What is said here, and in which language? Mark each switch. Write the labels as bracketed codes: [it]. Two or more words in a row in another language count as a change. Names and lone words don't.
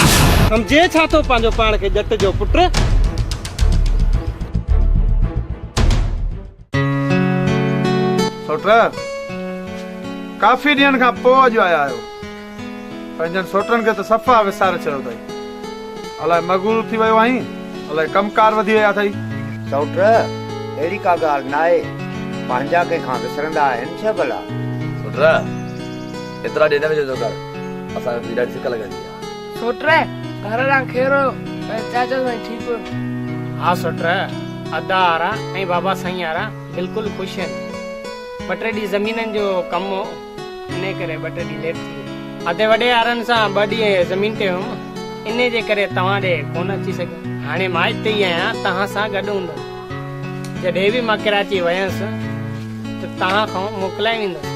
[sd] सम्झे छा थो पंहिंजो पाण खे जट जो पुटु? सोट काफ़ी ॾींहंनि खां पोइ अॼु आया आहियो, पंहिंजनि सोटनि खे त सफ़ा विसारे छॾियो अथई। अलाए मगूर थी वियो आहीं, अलाए कमकार वधी विया अथई। सौट अहिड़ी का ॻाल्हि न आहे, पंहिंजा कंहिंखां विसरंदा आहिनि छा भला? सोटरा एतिरा ॾे न विझो कर, असांखे ॾाढी सिक लॻंदी आहे। सोटरे घर रा खेरो चाचा साईं ठीक हो? हा सोटरा अदा आरा ऐं बाबा साईं आरा बिल्कुलु ख़ुशि आहिनि। 2-3 ॾींहं ज़मीननि जो कमु हो, इन करे 2-3 ॾींहं लेट थी वियो। अधे वॾे वारनि सां 2 ॾींहं ज़मीन ते हुउमि, इन जे करे तव्हां ॾे कोन अची सघियो। हाणे मां हिते ई आहियां, तव्हां सां गॾु हूंदुमि। जॾहिं बि मां कराची वयसि त तव्हां खां मोकिलाए वेंदुमि।